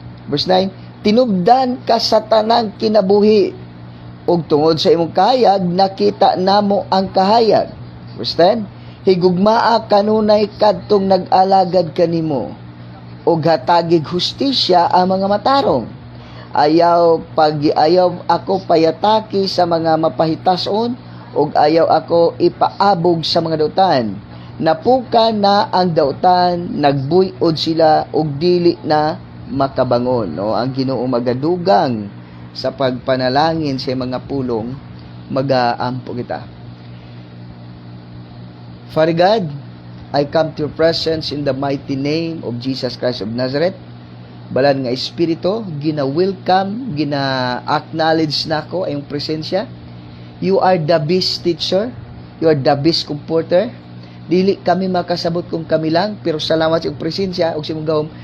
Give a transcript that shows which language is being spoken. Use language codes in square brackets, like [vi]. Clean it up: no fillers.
[ceb] Verse 9, tinubdan ka sa tanang kinabuhi ug tungod sa imong kahayag nakita namo ang kahayag. Verse 10, higugmaa kanunay kadtong nag-alagad kanimo ug hatagig hustisya ang mga matarong. Ayaw ako payataki sa mga mapahitason ug ayaw ako ipaabog sa mga dautan. Napuka na ang dautan, nagbuyod sila ug dili na makabangon, no. Ang Ginoo magadugang sa pagpanalangin sa mga pulong, magaampo kita. [en] Father God, I come to your presence in the mighty name of Jesus Christ of Nazareth. [ceb] Balan nga Espiritu, gina-welcome, gina-acknowledge na ko ang presensya. [en] You are the best teacher. You are the best comforter. [ceb] Dili kami makasabot kung kami lang, pero salamat sa iyong presensya o sa imong gawom,